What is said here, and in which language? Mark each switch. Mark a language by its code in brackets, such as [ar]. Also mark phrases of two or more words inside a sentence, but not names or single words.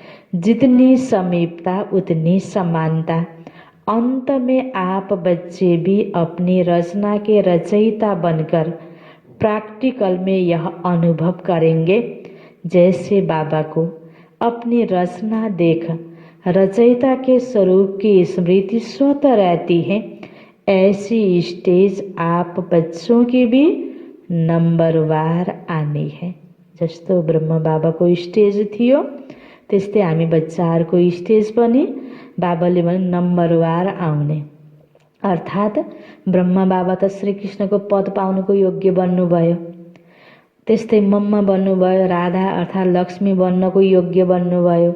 [hi] जितनी समीपता उतनी समानता। अंत में आप बच्चे भी अपनी रचना के रचयिता बनकर प्रैक्टिकल में यह अनुभव करेंगे, जैसे बाबा को अपनी रचना देख रचयिता के स्वरूप की स्मृति स्वतः रहती है। ऐसी स्टेज आप बच्चों की भी नंबरवार आनी है। [ne] जस्तो ब्रह्म बाबाको स्टेज थियो त्यस्तै हामी बच्चाहरूको स्टेज पनि बाबाले भने नम्बरवार आउने। अर्थात् ब्रह्मा बाबा त श्रीकृष्णको पद पाउनुको योग्य बन्नुभयो, त्यस्तै मम्मा बन्नुभयो, राधा अर्थात् लक्ष्मी बन्नको योग्य बन्नुभयो।